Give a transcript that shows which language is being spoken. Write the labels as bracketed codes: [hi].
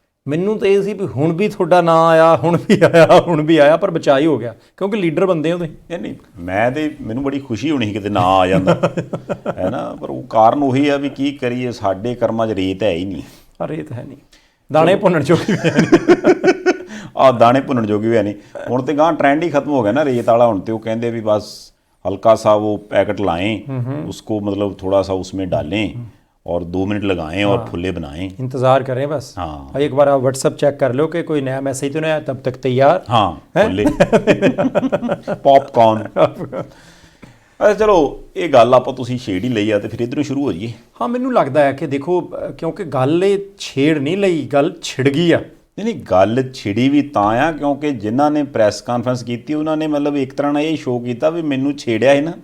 [pa] ਮੈਨੂੰ ਤਾਂ ਇਹ ਸੀ ਵੀ ਹੁਣ ਵੀ ਤੁਹਾਡਾ ਨਾਂ ਆਇਆ, ਹੁਣ ਵੀ ਆਇਆ, ਪਰ ਬਚਾ ਹੀ ਹੋ ਗਿਆ ਕਿਉਂਕਿ ਲੀਡਰ ਬੰਦੇ ਹੋ ਤੁਸੀਂ। ਨਹੀਂ, ਮੈਂ ਤੇ ਮੈਨੂੰ ਬੜੀ ਖੁਸ਼ੀ ਹੋਣੀ ਸੀ ਕਿਤੇ ਨਾਂ ਆ ਜਾਂਦਾ ਹੈ ਨਾ। ਪਰ ਉਹ ਕਾਰਨ ਉਹੀ ਆ ਵੀ ਕੀ ਕਰੀਏ, ਸਾਡੇ ਕਰਮਾਂ 'ਚ ਰੇਤ ਹੈ ਹੀ ਨਹੀਂ। ਰੇਤ ਹੈ ਨਹੀਂ, ਦਾਣੇ ਭੁੰਨਣ ਜੋਗੀ ਵੀ ਹੈ ਨਹੀਂ। ਦਾਣੇ ਭੁੰਨਣ ਜੋਗੀ ਵੀ ਹੈ ਨਹੀਂ। ਹੁਣ ਤੇ ਗਾਂ ਟ੍ਰੈਂਡ ਹੀ ਖਤਮ ਹੋ ਗਿਆ ਨਾ ਰੇਤ ਵਾਲਾ। ਹੁਣ ਤੇ ਉਹ ਕਹਿੰਦੇ [hi] भी बस हल्का सा वो पैकेट लाएं, उसको मतलब थोड़ा सा उसमें डालें और 2 मिनट लगाएं और फुल्ले बनाएं, इंतजार करें बस। हाँ, एक बार आप व्हाट्सएप चेक कर लो कि कोई नया मैसेज तो नहीं आया, तब तक तैयार। हाँ, फुल्ले पॉपकॉर्न। [pa] ਅੱਛਾ ਚਲੋ, ਇਹ ਗੱਲ ਆਪਾਂ ਤੁਸੀਂ ਛੇੜ ਹੀ ਲਈ ਆ ਤੇ ਫਿਰ ਇੱਧਰੋਂ ਸ਼ੁਰੂ ਹੋ ਜਾਈਏ। ਹਾਂ, ਮੈਨੂੰ ਲੱਗਦਾ ਹੈ ਕਿ ਦੇਖੋ, ਕਿਉਂਕਿ ਗੱਲ ਇਹ ਛੇੜ ਨਹੀਂ ਲਈ, ਗੱਲ ਛਿੜ ਗਈ ਆ। ਨਹੀਂ, ਗੱਲ ਛਿੜੀ ਵੀ ਤਾਂ ਆ ਕਿਉਂਕਿ ਜਿਨ੍ਹਾਂ ਨੇ ਪ੍ਰੈਸ ਕਾਨਫਰੰਸ ਕੀਤੀ ਉਹਨਾਂ ਨੇ ਮਤਲਬ ਇੱਕ ਤਰ੍ਹਾਂ ਨਾਲ ਇਹ ਸ਼ੋਅ ਕੀਤਾ ਵੀ ਮੈਨੂੰ ਛੇੜਿਆ ਹੈ ਨਾ।